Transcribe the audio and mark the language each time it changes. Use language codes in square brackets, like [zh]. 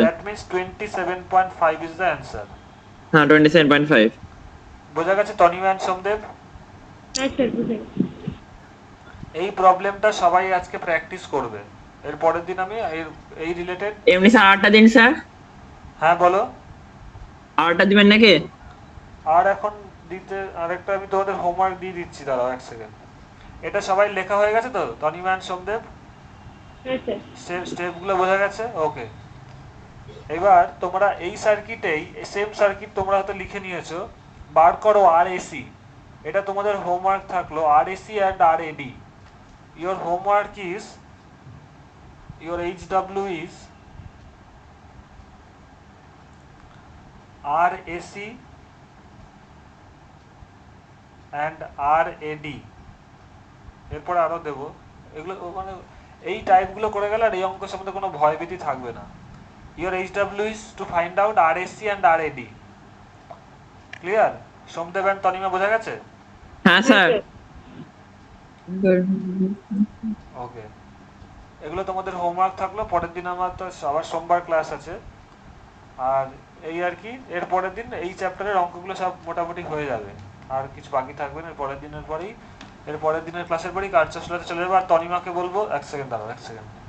[en] that means 27.5 is the answer. [bn] হ্যাঁ 27.5। বোঝা গেছে তনিমা and সোমদেব? হ্যাঁ স্যার বুঝে গেছি। এই প্রবলেমটা সবাই আজকে প্র্যাকটিস করবে, এর পরের দিন আমি এই রিলেটেড। এমনি স্যার আটটা দিন স্যার, হ্যাঁ বলো। আটটা দিবেন নাকি? আর এখন দিতে আরেকটা আমি তোমাদের হোমওয়ার্ক দিয়ে দিচ্ছি, দাঁড়াও এক সেকেন্ড। এটা সবাই লেখা হয়ে গেছে তো তনিমা and সোমদেব? হ্যাঁ স্যার। স্টেপগুলো বোঝা গেছে? ওকে, এবার তোমরা এই সার্কিটেই সেম সার্কিট তোমরা হয়তো লিখে নিয়েছো, বার করো আর এসি, এটা তোমাদের হোমওয়ার্ক থাকলো, আর AC and আর eddy. [en] your homework is, your HW is R AC and R AD, [bn] এরপরে আরো দেবো, এগুলো মানে এই টাইপগুলো করে গেলে আর এই অঙ্কের সম্বন্ধে কোনো ভয়ভীতি থাকবে না। [en] Your HW is to find out RSC and RAD. Clear? [bn] Somdev and Tanima বোঝা গেছে? হ্যাঁ স্যার। ওকে, এগুলো তোমাদের হোমওয়ার্ক থাকলো, পরের দিন আমার তো আবার সোমবার ক্লাস আছে, আর এই আর কি, এর পরের দিন এই চ্যাপ্টারের অঙ্কগুলো সব মোটামুটি হয়ে যাবে, আর কিছু বাকি থাকবে না। এর পরের দিনের পরেই, এর পরের দিনের ক্লাসের পরেই কার্য চলে যাবে। আর তনিমাকে বলবো, এক সেকেন্ড দাঁড়াও, এক সেকেন্ড।